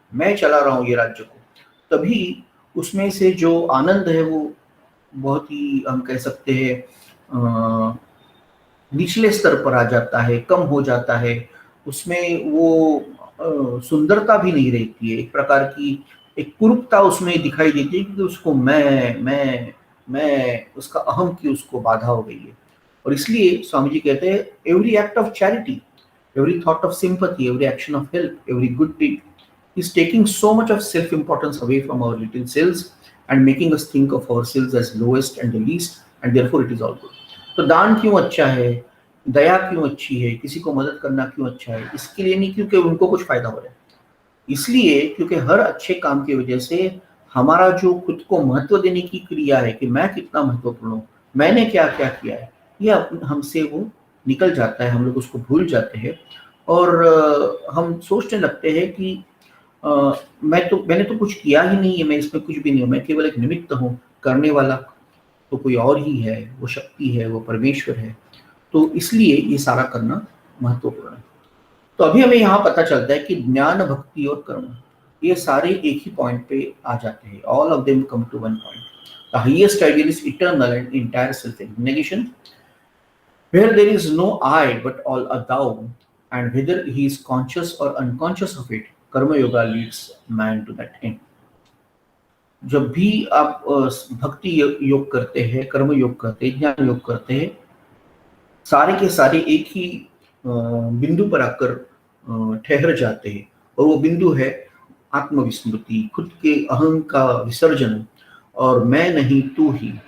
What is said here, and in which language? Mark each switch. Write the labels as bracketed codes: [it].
[hi] मैं चला रहा हूँ ये राज्य को, तभी उसमें से जो आनंद है वो बहुत ही, हम कह सकते हैं, निचले स्तर पर आ जाता है, कम हो जाता है। उसमें वो सुंदरता भी नहीं रहती है, एक प्रकार की एक कुरूपता उसमें दिखाई देती है, क्योंकि उसको मैं उसका अहम की उसको बाधा हो गई है। और इसलिए स्वामी जी कहते हैं, [en] Every act of charity, every thought of sympathy, every action of help, every good deed is taking so much of self importance away from our little selves and making us think of ourselves as lowest and the least, and therefore it is all good. [hi] तो दान क्यों अच्छा है, दया क्यों अच्छी है, किसी को मदद करना क्यों अच्छा है, इसके लिए नहीं क्योंकि उनको कुछ फायदा हो रहा है, इसलिए क्योंकि हर अच्छे काम की वजह से हमारा जो खुद को महत्व देने की क्रिया है कि मैं कितना महत्वपूर्ण हूँ, मैंने क्या क्या किया है, ये हमसे वो निकल जाता है, हम लोग उसको भूल जाते हैं। और हम सोचने लगते हैं कि मैंने तो कुछ किया ही नहीं है, मैं इसमें कुछ भी नहीं हूँ, मैं केवल एक निमित्त हूँ, करने वाला तो कोई और ही है, वो शक्ति है, वो परमेश्वर है। तो इसलिए ये सारा करना महत्वपूर्ण है। तो अभी हमें यहाँ पता चलता है कि ज्ञान, भक्ति और कर्म, ये सारे एक ही पॉइंट पे आ जाते हैं। [en] All of them come to one point. The highest ideal is eternal and entire self abnegation, where there is no I but all a thou, and whether he is conscious or unconscious of it, karma yoga leads man to that end. [hi] जब भी आप भक्ति योग करते हैं, कर्म योग करते हैं, ज्ञान योग करते हैं, सारे के सारे एक ही बिंदु पर आकर ठहर जाते हैं, और वो बिंदु है आत्मविस्मृति, खुद के अहं का विसर्जन, और मैं नहीं तू ही।